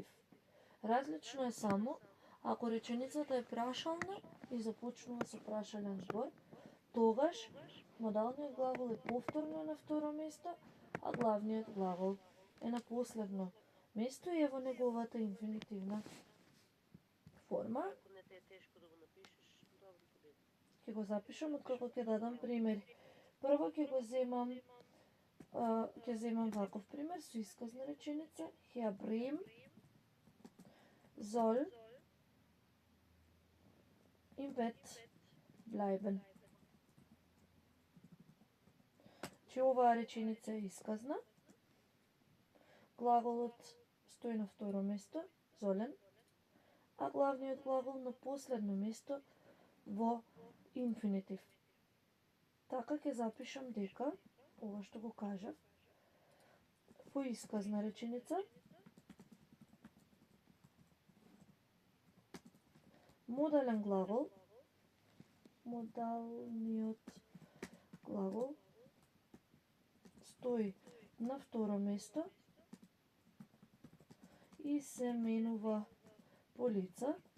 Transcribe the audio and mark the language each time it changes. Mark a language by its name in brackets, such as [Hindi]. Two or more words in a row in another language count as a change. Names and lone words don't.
[Macedonian] Различно е само ако реченицата е прашална и започнува со прашален збор, тогаш модалниот главол е повторно на второ место, а главниот главол е на последно место и е во неговата инфинитивна форма. Ако не те е тешко да го напишеш, добро победа. Ќе го запишам откако ќе дадам примери. Прво ќе земам ваков пример со исказна реченица. [German] Herr Brehm soll im Bett bleiben. [Macedonian] Че оваа реченица е исказна. Глаголот стои на второ место, sollen, а главниот глагол на последно место во инфинитив. Така ќе запишам дека, ова што го кажав, во исказна реченица модален глагол, модалниот глагол стои на второ место и се менува по лица.